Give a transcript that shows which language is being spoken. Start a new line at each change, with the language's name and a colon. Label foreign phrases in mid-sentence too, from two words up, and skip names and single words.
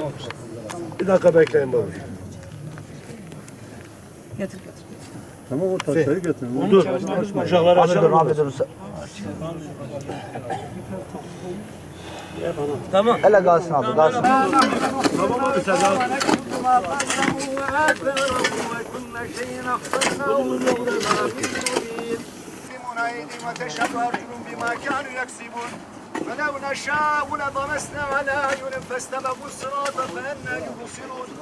Turkish: Bir dakika bekleyin babuş. Getir. Tamam o taşları götürün. Dur. Uşakları açalım. Abi dur. Tamam. Hele kalsın abi, kalsın. Tamam abi sen al.
Arabic: وتشهد أرجلهم بما كانوا يكسبون فلو نشاء لطمسنا على أعينهم فاستبقوا الصراط فأنى يبصرون